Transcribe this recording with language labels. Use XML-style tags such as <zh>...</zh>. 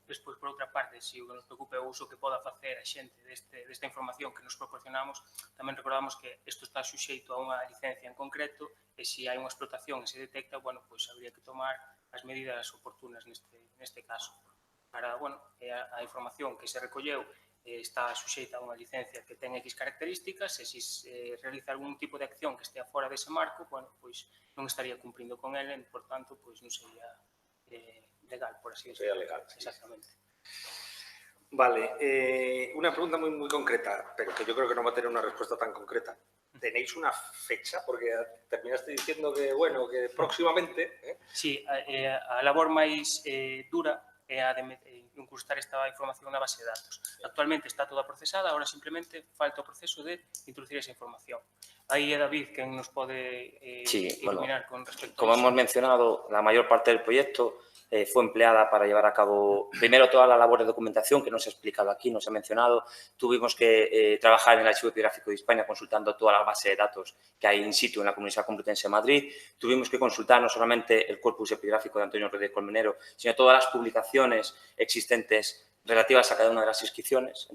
<gl>Despois, por outra parte, se o que nos preocupa é o uso que poda facer a xente desta información que nos proporcionamos, tamén recordamos que isto está suxeito a unha licencia en concreto e se hai unha explotación e se detecta, bueno, pois habría que tomar as medidas oportunas neste caso. Para, bueno, a información que se recolleu está suxeita a unha licencia que ten X características e se realiza algún tipo de acción que estea fora dese marco, bueno, pois non estaría cumprindo con ele, por tanto, pois non sería legal,</gl> <es>por así decirlo.</es> <gl>Sería legal, sí. Exactamente.</gl> <es>Vale, una pregunta muy concreta, pero que yo creo que no va a tener una respuesta tan concreta. ¿Tenéis una fecha? Porque terminaste diciendo que, bueno, que próximamente...</es> <gl>Sí, a labor máis dura é a de incrustar esta información na base de datos. Actualmente está toda procesada,</gl> <es>ahora simplemente falta</es> <gl>o proceso de introducir esa información. Aí é David quen nos pode iluminar con respecto a</gl> <es>como hemos mencionado, la mayor parte del proyecto fue empleada para llevar a cabo, primero, toda la labor de documentación que no se ha explicado aquí, no se ha mencionado. Tuvimos que trabajar en el Archivo Epigráfico de Hispania consultando toda la base de datos que hay in situ en la Comunidad Complutense de Madrid. Tuvimos que consultar no solamente el corpus epigráfico de Antonio Rodríguez Colmenero, sino todas las publicaciones existentes relativas a cada una de las inscripciones.</es>